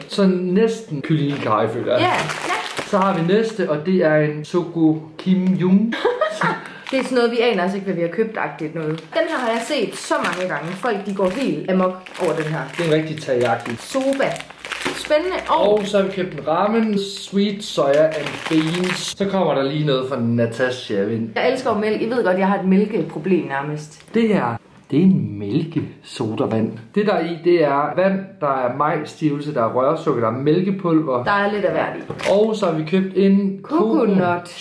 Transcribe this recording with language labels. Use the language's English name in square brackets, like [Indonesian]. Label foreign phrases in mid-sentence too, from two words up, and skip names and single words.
[Danish] Så næsten kyllingekage, føler jeg. Ja. Så har vi næste, og det er en Soko Kim Jung. Det er sådan noget, vi aner altså ikke, hvad vi har købt-agtigt noget. Den her har jeg set så mange gange. Folk de går helt amok over den her. Det er en rigtig teriyaki. Soba. Spændende. Og så har vi købt en ramen, [English] sweet soya and beans. [Danish] Så kommer der lige noget fra Natasha Vind. Jeg elsker jo mælk. I ved godt, jeg har et mælkeproblem nærmest. Det her, det er en mælkesodavand. Det der er i, det er vand, der er majsstivelse, der er rørsukker, der er mælkepulver. Der er lidt af hvert i. Og så har vi købt en coconut